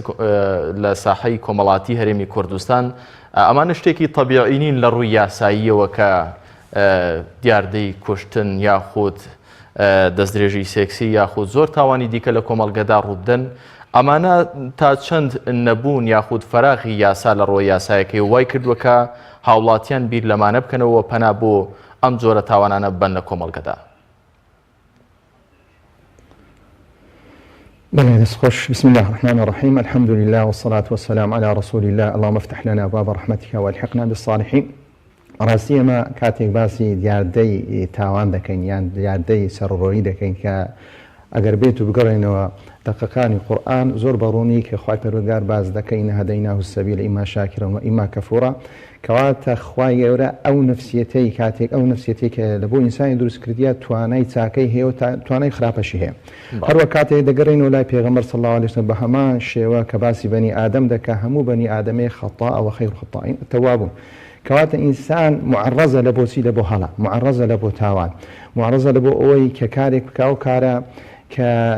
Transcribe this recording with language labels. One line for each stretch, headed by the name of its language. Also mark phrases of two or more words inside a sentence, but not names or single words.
Central Kurdish: لە ساحەی کۆمەڵاتی هەرێمی کوردستان ئەمانە شتێکی تەبیعی نین لە ڕووی یاساییەوە کە دیاردەی کوشتن یاخود دەستدرێژی سێکسی یاخود زۆر تاوانی دیکە لە کۆمەڵگەدا ڕوودن ئەمانە تا چەند نەبوون یاخود فەراغی یاسا لە ڕۆی یاسایەکەی وای کردووە کە هاوڵاتیان بیر لەمانە بکەنەوە پەنا بۆ ئەم جۆرە تاوانانە بن لە کۆمەڵگەدا.
Persian: بله دستخوش.
Arabic: بسم الله الرحمن الرحيم الحمد لله والصلاة والسلام على رسول الله اللهم افتح لنا باب رحمتك والحقنا بالصالحين.
Central Kurdish: ڕاستی ئەمە کاتێک باسی دیاردەی تاوان دەکەین یان دیاردەی سەرڕۆیی دەکەین کە ئەگەر بێت و بگەڕێنەوە دقەکانی قورئان زۆر بەڕوونی کە خوای پەروەردگار باز دەکەین
Arabic: هەدەیناه السەبیل ئیما شاکرا و ئیما کەفوورا
Central Kurdish: کەواتە خوای گەورە ئەو نفسیەتەی کاتێک ئەو نفسیەتی کە لە بۆ ئینسانی دروست کردیا توانای چاکەی هەیە و توانای خراپەشی هەیە هەروە کاتێک دەگەڕێنەوە لای پێغەمبەر
Arabic: صلی الله علیه وسلم
Central Kurdish: بە هەمان شێوە کە باسی بەنی ئادەم دەکا هەموو بەنی ئادەمەی خەتا ئەوە
Arabic: خەیر خەتائین تەوابون
Central Kurdish: کەواتە ئینسان معرەزە لە بۆچی لە بۆ هەڵە معرەزە لە بۆ تاوان معرەزە لە بۆ ئەوەی کە کارێک بکا و کارە کە